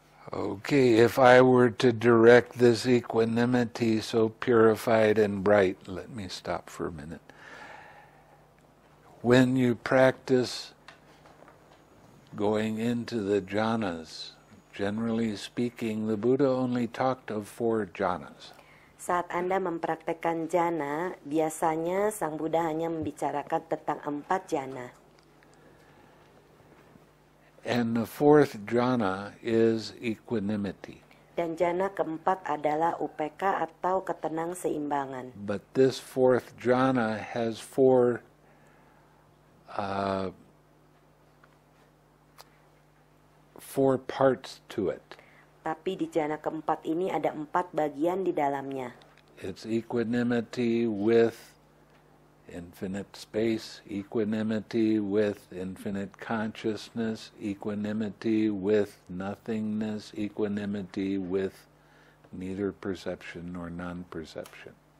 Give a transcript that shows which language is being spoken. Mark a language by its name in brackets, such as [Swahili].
[English] Okay, if I were to direct this equanimity so purified and bright, let me stop for a minute. When you practice going into the jhanas, generally speaking, the Buddha only talked of 4 jhanas. [Indonesian] Saat Anda mempraktekkan jhana, biasanya Sang Buddha hanya membicarakan tentang 4 jhana. [English] And the 4th jhana is equanimity. [Indonesian] Dan jhana keempat adalah UPK atau ketenang-seimbangan. [English] But this 4th jhana has 4 parts to it. [Indonesian] Tapi di jhana keempat ini ada 4 bagian di dalamnya. [English] its equanimity with infinite space, equanimity with infinite consciousness, equanimity with nothingness, equanimity with neither perception nor non-perception.